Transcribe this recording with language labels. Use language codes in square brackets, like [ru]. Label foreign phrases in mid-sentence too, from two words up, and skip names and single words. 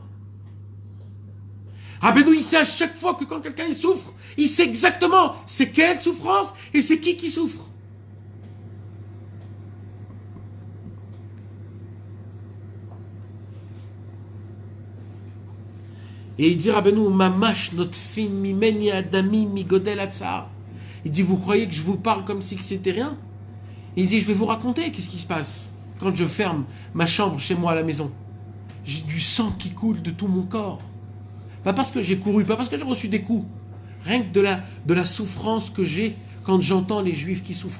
[fr] Rabbeinu, il sait à chaque fois que quand quelqu'un il souffre, il sait exactement c'est quelle souffrance et c'est qui souffre. Et il dit, [he] רבינו, ממש נוטפין ממני דמי מגודל הצער. [fr] Il dit, vous croyez que je vous parle comme si c'était rien? Il dit, je vais vous raconter qu'est-ce qui se passe quand je ferme ma chambre chez moi à la maison. J'ai du sang qui coule de tout mon corps. Pas parce que j'ai couru, pas parce que j'ai reçu des coups. Rien que de la souffrance que j'ai quand j'entends les juifs qui souffrent.